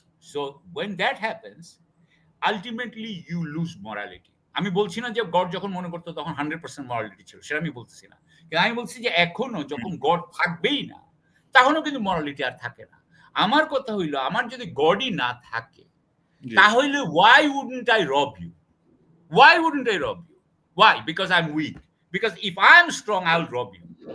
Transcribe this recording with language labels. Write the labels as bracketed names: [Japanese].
[English] So when that happens, ultimately you lose morality. [Bangla] আমি বলছি না যে গড যখন মনে করতো তখন 100% মরালিটি ছিল, সেটা আমি বলতেছি না, কিন্তু আমি বলছি যে এখনো যখন গড থাকবেই না, তখনও কিন্তু মরালিটি আর থাকে না। আমার কথা হইলো, আমার যদি গডই না থাকে, তাহলে [English] why wouldn't I rob you? Why wouldn't I rob you? Why? Because I'm weak. Because if I'm strong, I'll rob you.